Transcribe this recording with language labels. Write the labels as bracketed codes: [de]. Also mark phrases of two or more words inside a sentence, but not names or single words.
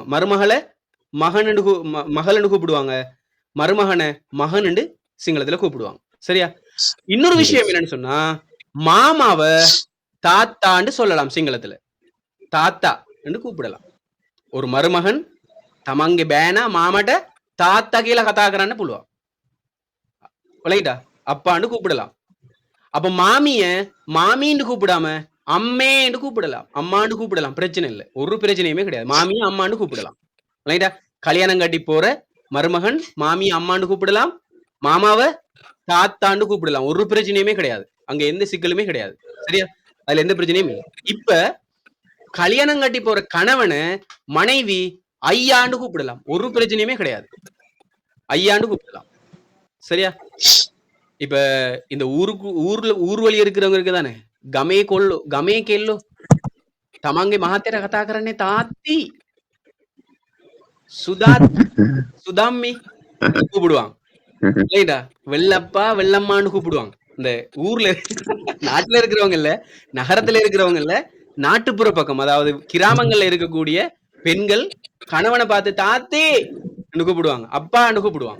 [ta] மருமகளை மகன் என்று மகள் என்று கூப்பிடுவாங்க, மருமகனை மகன் என்று சிங்களத்துல கூப்பிடுவாங்க. சரியா? இன்னொரு விஷயம் என்னன்னு சொன்னா, மாமாவை தாத்தான்னு சொல்லலாம். சிங்களத்துல தாத்தா என்று கூப்பிடலாம். ஒரு மருமகன் [si] තමන්ගේ බෑනා මාමට තාත්තා කියලා කතා කරන්න පුළුවන්. [ta] விளங்கிட்டா? அப்பான்னு கூப்பிடலாம். அப்ப மாமிய மாமின்னு கூப்பிடாம அம்மேன்னு கூப்பிடலாம், அம்மான்னு கூப்பிடலாம். பிரச்சனை இல்லை, ஒரு பிரச்சனையுமே கிடையாது. மாமியை அம்மான்னு கூப்பிடலாம். விளங்கிட்டா? கல்யாணம் கட்டி போற மருமகன் மாமியை அம்மான்னு கூப்பிடலாம், மாமாவை தாத்தான்னு கூப்பிடலாம். ஒரு பிரச்சனையுமே கிடையாது, அங்க எந்த சிக்கலுமே கிடையாது. சரியா? அதுல எந்த பிரச்சனையும் இல்லை. இப்ப கல்யாணம் கட்டி போற கணவனை மனைவி ஐயாண்டு கூப்பிடலாம், ஒரு பிரச்சனையுமே கிடையாது, ஐயாண்டு கூப்பிடலாம். சரியா? இப்ப இந்த ஊர் வழி இருக்கிறவங்க இருக்குதானே, [si] ගමේ කොල්ලෝ ගමේ කෙල්ලෝ තමන්ගේ මහත්තයට කතා කරන්නේ තාත්ති [ta] சுதாமி கூப்பிடுவாங்க. இல்லைடா, வெள்ளப்பா வெள்ளம்மான்னு கூப்பிடுவாங்க. இந்த ஊர்ல நாட்டுல இருக்கிறவங்க இல்ல, நகரத்துல இருக்கிறவங்க இல்ல, நாட்டுப்புற பக்கம், அதாவது கிராமங்கள்ல இருக்கக்கூடிய பெண்கள் கணவனை பார்த்து தாத்தே கூப்பிடுவாங்க, அப்பான்னு கூப்பிடுவாங்க.